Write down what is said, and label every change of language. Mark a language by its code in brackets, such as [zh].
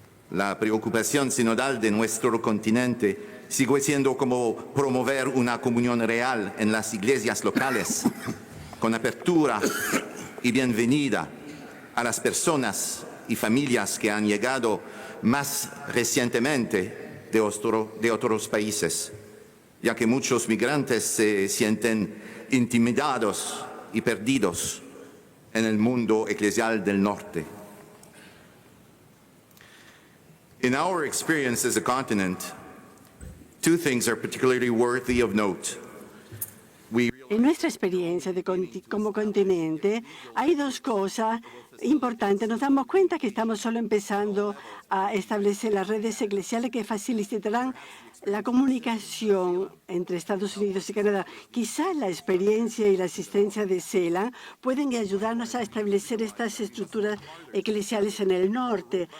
[es] La preocupación sinodal de nuestro continente sigue siendo como promover una comunión real en las iglesias locales, con apertura y bienvenida a las personas y familias que han llegado más recientemente de otros países, ya que muchos migrantes se sienten intimidados y perdidos en el mundo eclesial del norte. [en] In our experience as a continent, 2 things are particularly worthy of note. [es] En nuestra experiencia como continente hay 2 cosas importantes. Nos damos cuenta que estamos solo empezando a establecer las redes eclesiales que facilitarán la comunicación entre Estados Unidos y Canadá. Quizás la experiencia y la asistencia de CELAC pueden ayudarnos a establecer estas estructuras eclesiales en el norte.